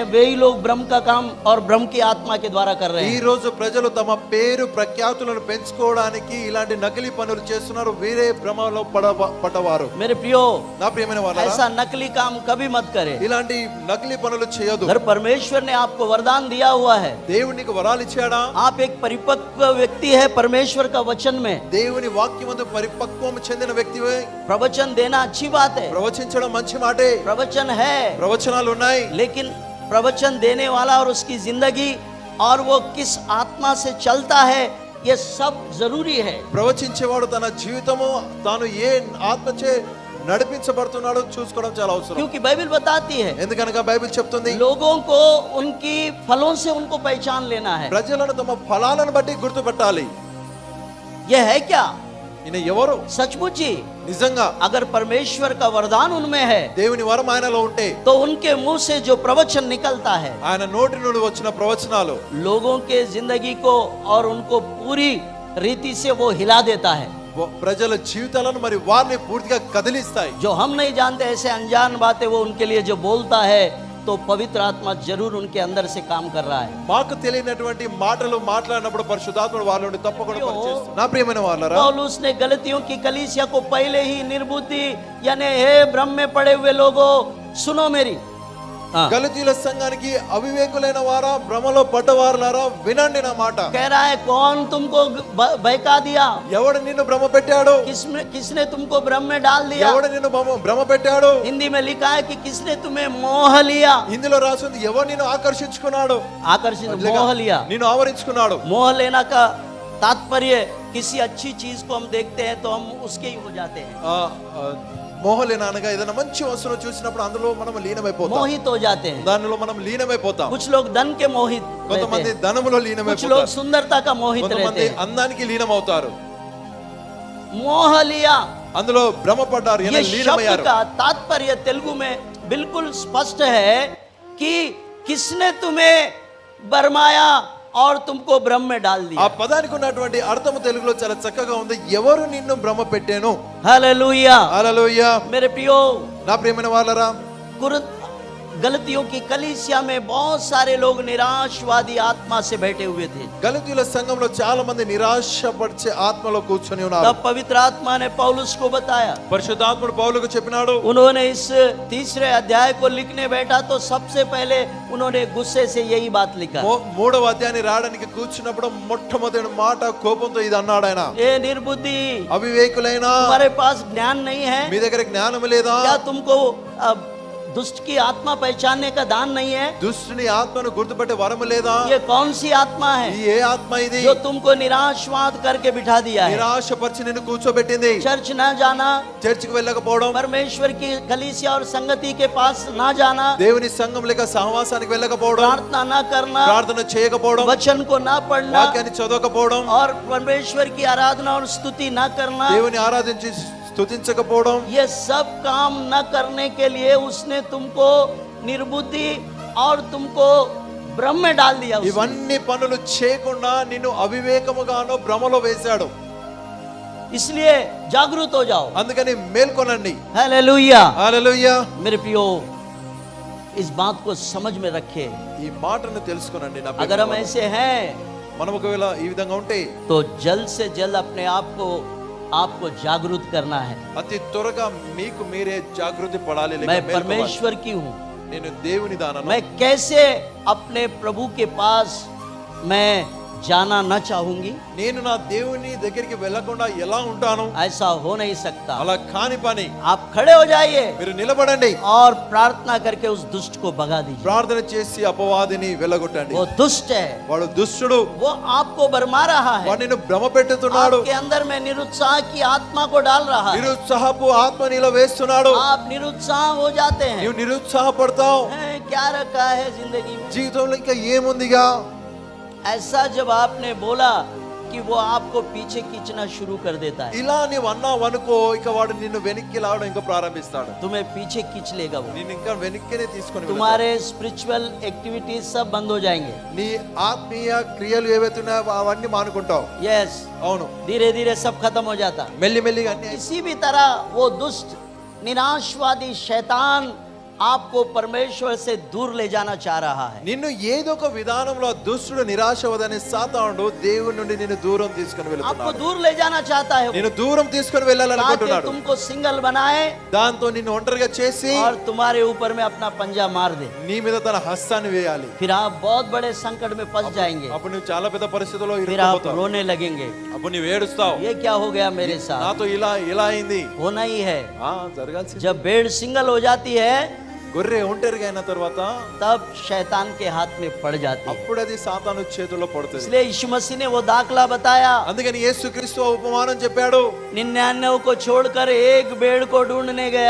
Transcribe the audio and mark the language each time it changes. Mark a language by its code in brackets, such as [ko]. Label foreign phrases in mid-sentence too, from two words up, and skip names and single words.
[hi] वही लोग भ्रम का काम और भ्रम की आत्मा के द्वारा कर रहे [te] ఈ [hi] हैं। [te] రోజు ప్రజలు తమ పేరు ప్రఖ్యాతులను పెంచుకోవడానికి ఇలాంటి నకిలీ పనులు చేస్తున్నారు. వీరే భ్రమలో పడవారు. [hi] मेरे प्रियो, [te] నా ప్రియమైన వాళ్ళారా, [hi] ऐसा नकली काम कभी मत करे। [te] ఇలాంటి నకిలీ పనులు చేయొద్దు. [hi] अगर परमेश्वर ने आपको वरदान दिया हुआ है, [te] దేవుడు నీకు వరాలు ఇచ్చాడా? [hi] आप एक परिपक्व व्यक्ति है परमेश्वर का वचन में, [te] దేవుని వాక్యమందు పరిపక్వం చెందిన వ్యక్తివే. [hi] प्रवचन देना अच्छी बात है। [te] ప్రవచించడం మంచి మాటే. [hi] प्रवचन है, [te] ప్రవచనాలు ఉన్నాయి. [hi] लेकिन प्रवचन देने वाला और उसकी जिंदगी और वो किस आत्मा से चलता है ये सब जरूरी है। [te] ప్రవచించేవాడు తన జీవితము తాను ఏ ఆత్మచే నడిపించబడుతున్నాడో చూసుకోవడం చాలా అవసరం. [hi] क्योंकि बाइबल बताती है [te] ఎందుకనగా బైబిల్ చెప్తుంది [hi] लोगों को उनकी फलों से उनको पहचान लेना है। [te] ప్రజలను తమ ఫలాలను బట్టి గుర్తుపట్టాలి. [hi] ये है क्या? [te] ఈయన ఎవరు? [hi] सचमुच ही [te] నిజంగా [hi] अगर परमेश्वर का वरदान उनमें है [te] దేవుని వరం ఆయనలో ఉంటే [hi] तो उनके मुंह से जो प्रवचन निकलता है [te] ఆయన నోటి నుండి వచ్చిన ప్రవచనాలు [hi] लोगों के जिंदगी को और उनको पूरी रीति से वो हिला देता है। [te] ప్రజల జీవితాలను మరి వారిని పూర్తిగా కదిలిస్తాయి. [hi] जो हम नहीं जानते ऐसे अनजान बातें वो उनके लिए जो बोलता है तो पवित्र आत्मा जरूर उनके अंदर से काम कर रहा है। [te] మాకు తెలియనటువంటి మాటలు మాట్లాడినప్పుడు పరిశుద్ధాత్ముడు వాళ్ళ నుండి తప్పకుండా పనిచేస్తాడు. నా ప్రియమైన వాళ్ళారా, [hi] पौलुस ने गलतियों की कलीसिया को पहले ही निर्बुद्धि यानी हे भ्रम में पड़े हुए लोगों सुनो मेरी। [te] గలతీయుల సంఘానికి అవివేకులైన వారా, భ్రమలో పడ్డవారులారా వినండి నా మాట. [hi] कह रहा है कौन तुमको बहका दिया? [te] ఎవడు నిన్ను భ్రమ పెట్టాడు? [hi] किसने तुमको भ्रम में डाल दिया? [te] ఎవడు నిన్ను భ్రమ పెట్టాడు? [hi] हिंदी में लिखा है कि किसने तुम्हें मोह लिया? [te] హిందీలో రాసింది ఎవడు నిన్ను ఆకర్షించుకున్నాడు? [hi] आकर्षित मोह लिया। [te] నిన్ను ఆవరించుకున్నాడు. [hi] मोह लेना का तात्पर्य किसी अच्छी चीज को हम देखते हैं तो हम उसके ही हो जाते हैं, [te] మోహలేన అనగా ఏదైనా మంచి వస్తువు చూసినప్పుడు అందులో మనం లీనమైపోతాం, [hi] मोहित हो जाते हैं। [te] దానిలో మనం లీనమైపోతాం. [hi] कुछ लोग धन के मोहित रहते [te] కొంతమంది [hi] हैं, [te] ధనములో [hi] कुछ लोग [te] లీనమైపోతారు, [hi] सुंदरता का मोहित रहते [te] కొంతమంది [hi] हैं। [te] అందానికి లీనమవుతారు. [hi] मोह लिया [te] అందులో భ్రమపడ్డారు, [hi] ये [te] ఇలా [hi] शब्द [te] లీనమయ్యారు. [hi] का तात्पर्य तेलुगु में बिल्कुल स्पष्ट है कि किसने तुम्हें बरमाया और तुमको भ्रम में डाल [te] ఆ [hi] दिया। [te] పదానికి ఉన్నటువంటి అర్థము తెలుగులో చాలా చక్కగా ఉంది. ఎవరు నిన్ను భ్రమ పెట్టాను? [hi] हालेलुया। [te] హల్లెలూయా. [hi] मेरे प्रियो, [te] నా ప్రియమైన వాళ్ళరా, [hi] गलतियों की कलीसिया में बहुत सारे लोग निराशवादी आत्मा से बैठे हुए थे। [te] గలతీయుల సంఘంలో చాలా మంది నిరాశపరిచే ఆత్మలో కూర్చొని ఉన్నారు. [hi] तब पवित्र आत्मा ने पौलुस को बताया, [te] పరిశుద్ధాత్ముడు పౌలుకు చెప్పినాడు. [hi] उन्होंने इस तीसरे अध्याय को लिखने बैठा तो सबसे पहले उन्होंने गुस्से से यही बात लिखा। [te] మూడవ అధ్యాయాన్ని రాయడానికి కూర్చున్నప్పుడు మొట్టమొదటి మాట కోపంతో ఇది అన్నాడు ఆయన. [hi] ए निर्बुद्धि, [te] అవివేకులైనా, [hi] तुम्हारे पास ज्ञान नहीं है [te] మీ దగ్గర జ్ఞానం లేదా? [hi] क्या? तुमको दुष्ट की आत्मा पहचानने का दान नहीं है? [te] దుష్టుని ఆత్మను గుర్తుపట్టే వరము లేదా? [hi] ये कौन सी आत्मा है [te] ఈ ఏ ఆత్మ ఇది? [hi] जो तुमको निराशवाद करके बिठा दिया है? [te] నిరాశపరిచి నిన్ను కూర్చోబెట్టింది. [hi] चर्च न जाना, [te] చర్చికి వెళ్ళకపోవడం, [hi] परमेश्वर की कलीसिया और संगति के पास न जाना, [te] దేవుని సంఘం లేక సహవాసానికి వెళ్ళకపోవడం, [hi] प्रार्थना न करना, [te] ప్రార్థన చేయకపోవడం, [hi] वचन को न पढ़ना [te] వాక్యాన్ని చదవకపోవడం, [hi] और परमेश्वर की आराधना और स्तुति न करना, [te] దేవుని ఆరాధించి స్తుతించకపోవడం, [hi] ये सब काम न करने के लिए उसने तुमको निर्बुद्धि और तुमको भ्रम में डाल दिया उसने। [te] ఇవన్నీ పనులు చేయకుండా నిన్ను అవివేకముగాను భ్రమలో వేశాడు. [hi] इसलिए जागरूक हो जाओ। [te] అందుకని మేల్కొనండి. [hi] हालेलुया। [te] హల్లెలూయా. [hi] मेरे प्रियो, इस बात को समझ में रखे। [te] ఈ మాటను తెలుసుకోనండి నా [hi] अगर हम [te] ప్రియమైన [hi] ऐसे हैं [te] మనం ఒకవేళ ఈ విధంగా ఉంటే [hi] तो जल्द से जल्द अपने आपको जागरूक करना है। [te] అతి త్వరగా మీకు మీరే జాగృతి పడాలి. లేక [hi] मैं [te] మేల్కోవాలి. [hi] परमेश्वर की हूँ, [te] నేను దేవుని దానను. [hi] मैं कैसे अपने प्रभु के पास मैं जाना न चाहूंगी? [te] నేను నా దేవుని దగ్గరికి వెళ్ళకుండా ఎలా ఉంటాను? [hi] ऐसा हो नहीं सकता। [te] అలా కాని పని. [hi] आप खड़े हो जाइए [te] మీరు నిలబడండి, [hi] और प्रार्थना करके उस दुष्ट को भगा दीजिए। [te] ప్రార్థన చేసి అపవాదిని వెళ్ళగొట్టండి. [hi] वो दुष्ट है, [te] వాడు దుష్టుడు, [hi] वो आपको भरमा रहा है, [te] వాడు నిన్ను భ్రమ పెట్టుతున్నాడు, [hi] आपके अंदर में निरुत्साह की आत्मा को डाल रहा है। [te] నిరుత్సాహపు ఆత్మ నీలో వేస్తున్నాడు. [hi] आप निरुत्साह हो जाते हैं। [te] నీవు నిరుత్సాహపడతావు. [hi] हैं, क्या रखा है जिंदगी में? [te] జీవితంలో ఇంకా ఏముందిగా? [hi] ऐसा जब आपने बोला कि वो आपको पीछे खींचना शुरू कर देता है, [te] ఇలా నీవు అన్నావు అనుకో, ఇక వాడు నిన్ను వెనక్కి లావడం ఇంకా ప్రారంభిస్తాడు. [hi] तुम्हें पीछे खींच लेगा वो। [te] నిన్ను ఇంకా వెనక్కినే తీసుకొని వెళ్తాడు. [hi] तुम्हारे [en] spiritual activities [hi] सब बंद हो जाएंगे। [te] నీ ఆత్మీయ క్రియలు ఏవైతే ఉన్నాయో అవన్నీ మానుకుంటావు. [hi] यस, [te] అవును, [hi] धीरे धीरे सब खत्म हो जाता। [te] మెల్లిమెల్లిగా అన్ని [hi] इसी भी तरह वो दुष्ट निराशवादी शैतान आपको परमेश्वर से दूर ले जाना चाह रहा है। [te] నిన్ను ఏదో ఒక విధానంలో దుష్టుడు నిరాశవదని సాతానుడు దేవుని నుండి నిన్ను దూరం తీసుకొని [hi] आपको [te] వెళ్తున్నాడు. [hi] दूर ले जाना चाहता है वो, [te] నిన్ను దూరం తీసుకొని [hi] ताकि [te] వెళ్ళాలనుకుంటున్నాడు. [hi] तुमको सिंगल बनाए [te] దాంతో నిన్ను ఒంటరిగా చేసి [hi] और तुम्हारे ऊपर में अपना पंजा मार दे। [te] నీ మీద తన హస్తాన్ని వేయాలి. [hi] फिर आप बहुत बड़े संकट में फंस जाएंगे, [te] అప్పుడు నువ్వు చాలా పెద్ద పరిస్థితుల్లో [hi] फिर आप [te] ఇరుక్కుపోతావు. [hi] रोने लगेंगे, [te] అప్పుడు నువ్వు ఏడుస్తావు. [hi] ये क्या हो गया मेरे साथ? [te] నాతో ఇలా ఇలా అయింది. [hi] होना ही है। [te] జరగాల్సింది. [hi] जब भेड़ सिंगल हो जाती है [te] గొర్రె ఒంటరిగా అయిన తర్వాత [hi] तब शैतान के हाथ में पड़ जाती है। [te] అప్పుడు అది సాతాను చేతుల్లో పడుతుంది. [hi] इसलिए यीशु मसीह ने वो दाखला बताया, [te] అందుకని యేసుక్రీస్తు ఆ ఉపమానం చెప్పాడు. [hi] 99 को छोड़कर एक भेड़ को ढूंढने गया।